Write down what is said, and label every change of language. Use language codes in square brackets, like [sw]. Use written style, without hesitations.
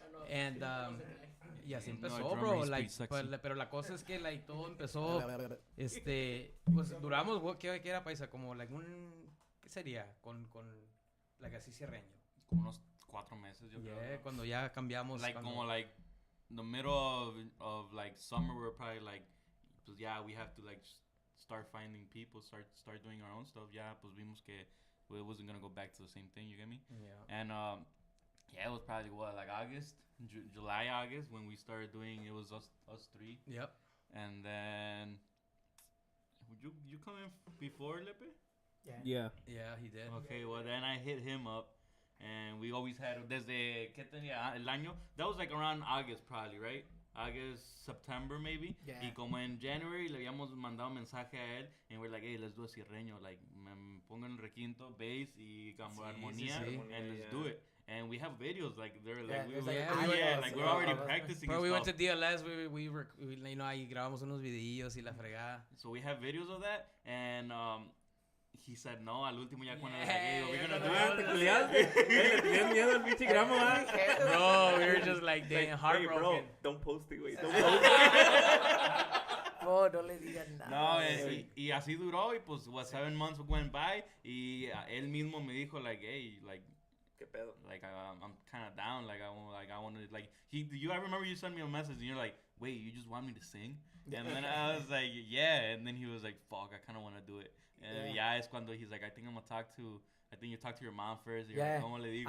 [es] And y así empezó, bro. Like, pero la cosa es que like todo empezó, pues duramos, ¿qué era, paisa? Como like ¿qué sería? Con like así Cierreño. Como unos 4 meses, yo creo. Yeah, cuando ya cambiamos. [en] Like, como like, the middle of like summer, we're probably like, pues yeah, we have to like start finding people, start doing our own stuff. Yeah, [es] pues vimos que [en] it wasn't gonna go back to the same thing, you get me? Yeah. And yeah, it was probably like August, July, August, when we started doing, it was us 3. Yep. And then, would you come in before, Lepe? Yeah, he did. Okay, well then I hit him up. And we always had, [es] desde, ¿qué tenía? El año, [en] that was like around August probably, right? August, September maybe. Yeah. [es] Y como en January le habíamos mandado un mensaje a él. [en] And we're like, hey, let's do a Cierreño. [es] Like, me pongo en el requinto, bass y armonía. [en] And let's do it. And we have videos, like, they're like, we're already practicing. Bro, we went to DLS, we you know, [es] ahí grabamos unos videillos y la fregada. [en] So we have videos of that. And, he said no, [es] al último ya cuando [en] we're gonna do it. [es] Le tenías miedo al pinche gramo, [en] Bro, we were just like, damn, heartbroken. Hey, bro, don't post it, güey. Don't post it. [es] Oh, no le digas nada. No, y así duró, y pues [en] 7 months went by, [es] y él mismo me dijo, like, hey, like, ¿qué pedo? [en] Like, I'm kind of down, like, I want to, like, I remember you sent me a message, and you're like, wait, you just want me to sing? And then I was like, yeah, and then he was like, fuck, I kind of want to do it. And yeah, [es] es cuando [en] he's like, I think I'm gonna talk to I think you talked to your mom first. You're Yeah. [es] like, ¿Cómo le digo?